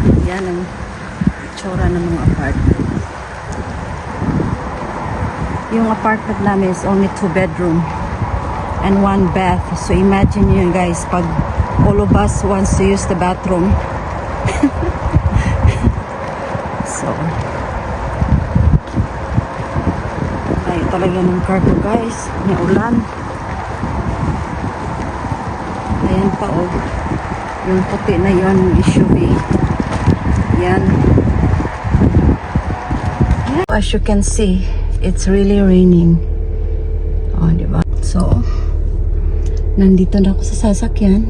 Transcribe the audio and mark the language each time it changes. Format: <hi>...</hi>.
<tl>Yan ang itsura ng mga apartment. Yung</tl> <en>apartment</en> <tl>namin</tl> <en>is only 2 bedroom and 1 bath. So, imagine</en> <tl>nyo</tl> <en>guys,</en> <tl>pag</tl> <en>all of us wants to use the bathroom.</en> <tl>So, talaga ng cargo guys, may ulan. Ayan pa oh, yung puti na yon, SUV yan.</tl> <en>As you can see, it's really raining.</en> <tl>Oh, diba? So, nandito na ako sa sasakyan.</tl>